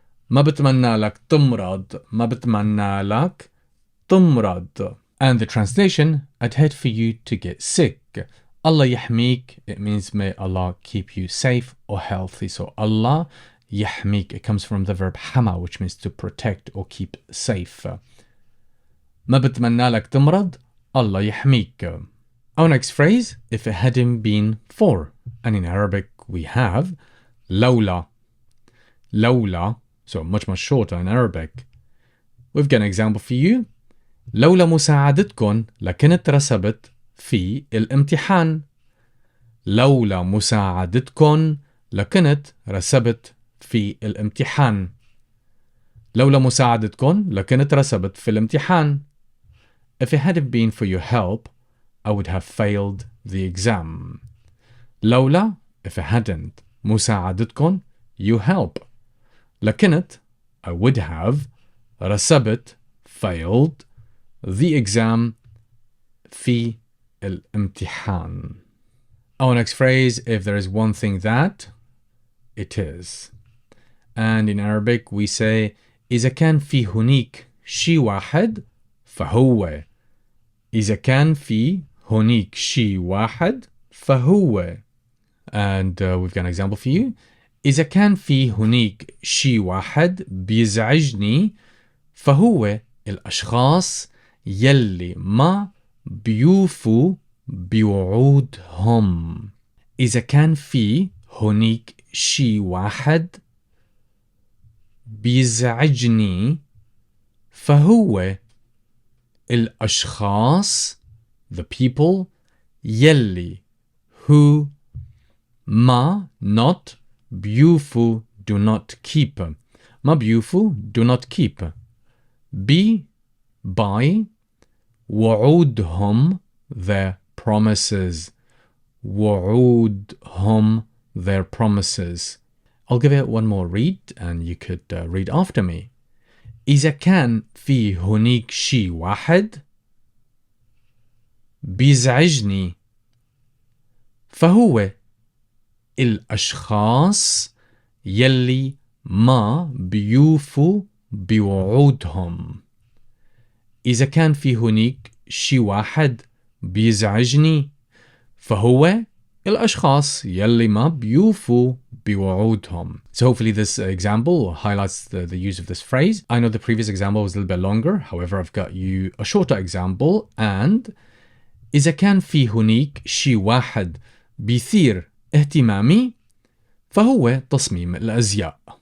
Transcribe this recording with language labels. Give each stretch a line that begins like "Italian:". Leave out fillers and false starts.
Arabic: ما بتمنى لك تمرض. ما بتمنى لك تمرض.
English: And the translation, I'd hate for you to get sick.
Arabic: Allah yahmeek,
English: it means may Allah keep you safe or healthy. So
Arabic: Allah yahmeek,
English: it comes from the verb hama, which means to protect or keep safe.
Arabic: ما بتمنى لك تمرض, Allah yahmeek.
English: Our next phrase, if it hadn't been for. And in Arabic we have لولا. لولا, so much shorter in Arabic. We've got an example for you.
Arabic: لولا مساعدتكن لكنت رسبت في الامتحان. لولا مساعدتكن لكنت رسبت في الامتحان. لولا مساعدتكن لكنت رسبت في الامتحان.
English: If it hadn't been for your help, I would have failed the exam. لولا, if it hadn't. مساعدتكن, you help. لكنت, I would have. رسبت, failed. The exam, في الامتحان. Our next phrase, if there is one thing that, it is. And in Arabic we say
Arabic: إذا كان في هنيك شي واحد فهو. إذا كان في هونيك شي واحد فهو.
English: And we've got an example for you.
Arabic: إذا كان في هونيك شي واحد بيزعجني فهو الأشخاص يلي ما بيوفوا بوعودهم. إذا كان في هونيك شي واحد بيزعجني فهو
English: الأشخاص the people يلي who ما not بيوفوا do not keep ما بيوفوا do not keep be by وعودهم their promises وعودهم their promises. I'll give it one more read and you could read after me.
Arabic: إذا كان في هونيك شي واحد بيزعجني فهو الأشخاص يلي ما بيوفوا بوعودهم. إذا كان في هونيك شي واحد بيزعجني فهو الأشخاص يلي ما بيوفوا بوعودهم.
English: So hopefully this example highlights the use of this phrase. I know the previous example was a little bit longer. However, I've got you a shorter example.
Arabic: And إذا كان في هونيك شي واحد بيثير اهتمامي فهو تصميم الأزياء.